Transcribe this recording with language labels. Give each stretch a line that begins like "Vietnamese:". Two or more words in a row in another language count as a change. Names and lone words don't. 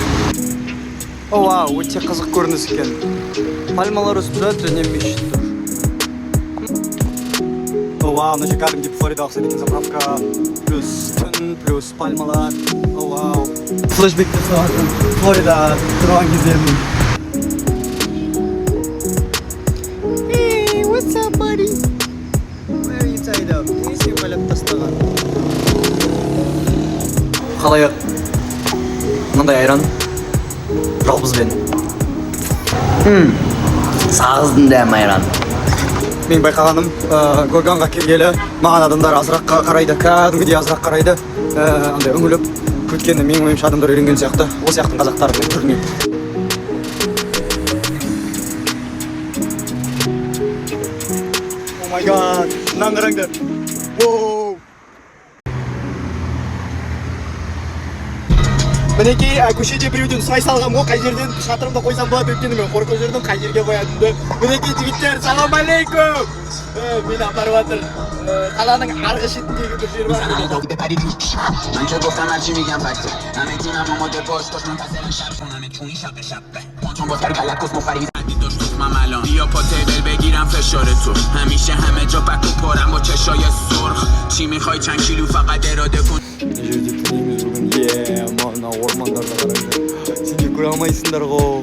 Kazakh: Өте қызық көрініс екен. Пальмалар үстінде және мешіт тұр. Мына же кәдімгі Флорида ұқсайды екен заправка. Плюс түн, плюс пальмалар. Флешбектер сұрағын Флорида тұрған кездердің.
English: Hey, what's up, buddy? Where are you tied up?
Kazakh: Не сен байлап тастаған? Қалайық мынандай айран жалбызбен. Сағыздың дәм айран. Мен байқағаным, Горганға келгелі маған адамдар азырақ қарайды, кәдімгідей азырақ қарайды. Андай үңіліп өткені менің ойымша адамдар үйренген сияқты. Ол сияқты қазақтардың түріне.
English: Oh my god,
Kazakh: мынаны қараңдар. Мінекей көшеде біреуден сұрай салғам ғой, қай жерден шатырымды қойсам болады, өйткені мен қорқып жүрдім, қай жерге қоятынымды. Мінекей жігіттер,
Arabic: سلام عليكم!
Kazakh: Мені апарып жатыр. Қаланың арғы шетіндегі бір жер бар.
Persian: بیا پا تیبل بگیرم فشار تو همیشه همه جا پک و پرم با چشای سرخ چی میخوای چند کیلو فقط اراده کن
Kazakh: Мына ормандарды қараңдар. Сендер көре алмайсыңдар ғой.